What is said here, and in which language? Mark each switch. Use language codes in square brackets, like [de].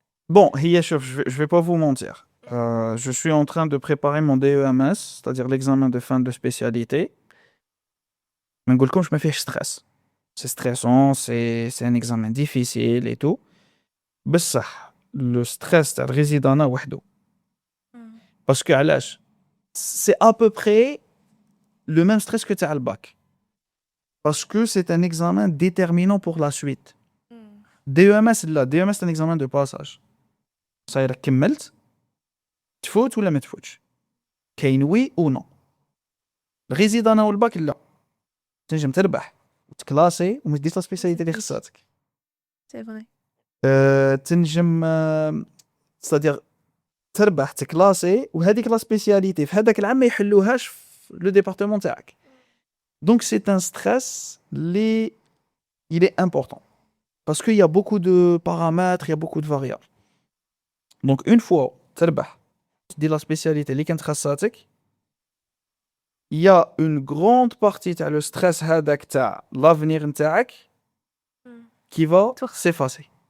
[fr] Bon, je vais pas vous mentir. Je suis en train de préparer mon DEMS, c'est-à-dire l'examen de fin de spécialité. Mais comme je me fais stress. C'est stressant, c'est un examen difficile et tout. [ar] بصح, [fr] le stress [ar] تاع الريزيدانا وحده. [fr] Parce que [ar] علاش? [fr] C'est à peu près le même stress que [ar] تاع الباك. [fr] Parce que c'est un examen déterminant pour la suite. DEMS là, DEMS c'est un examen de passage. Ça y est, [ar] كملت تفوت ولا ما تفوتش. كاين وي [fr] ou non. [ar] الريزيدانا والباك لا. تنجم تربح وتكلاسي وما تديش لا سبيسياليتي اللي خصاتك. [fr] C'est vrai. [ar] تنجم [fr] c'est-à-dire [ar] تربح تكلاسي وهذيك لا سبيسياليتي في هذاك العام ما يحلوهاش في لو ديبارتمون تاعك. [fr] Donc c'est un stress il est important parce qu'il y a beaucoup de paramètres, il y a beaucoup de variables. Donc une fois [ar] تربح تدير [fr] la spécialité [ar] اللي كانت خصاتك, [fr] il y a une grande partie تاع le stress [ar] هذاك تاع [fr] l'avenir [ar] نتاعك [fr] qui va s'effacer.